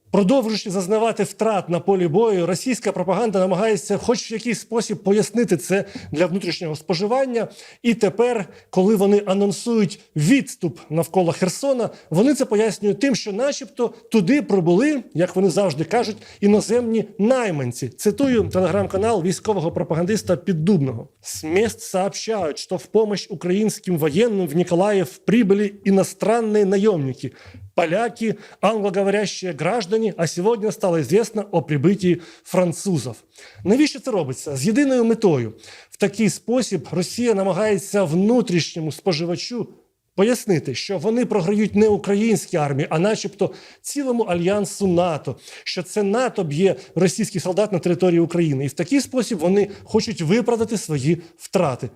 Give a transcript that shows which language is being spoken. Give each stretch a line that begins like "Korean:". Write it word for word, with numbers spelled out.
Ukrainian: Продовжуючи зазнавати втрат на полі бою, російська пропаганда намагається хоч в якийсь спосіб пояснити це для внутрішнього споживання. І тепер, коли вони анонсують відступ навколо Херсона, вони це пояснюють тим, що начебто туди прибули, як вони завжди кажуть, іноземні найманці. Цитую телеграм-канал військового пропагандиста Піддубного.
Russian: «С мест сообщают, что в помощь украинским военным в Николаев прибыли иностранные наемники – поляки, англоговорящие граждане, а
Ukrainian: сьогодні
Russian: стало известно о прибытии французов».
Ukrainian: Навіщо це робиться? З єдиною метою. В такий спосіб Росія намагається внутрішньому споживачу пояснити, що вони програють не українській армії, а начебто цілому альянсу НАТО, що це НАТО б'є російських солдат на території України. І в такий спосіб вони хочуть виправдати свої втрати.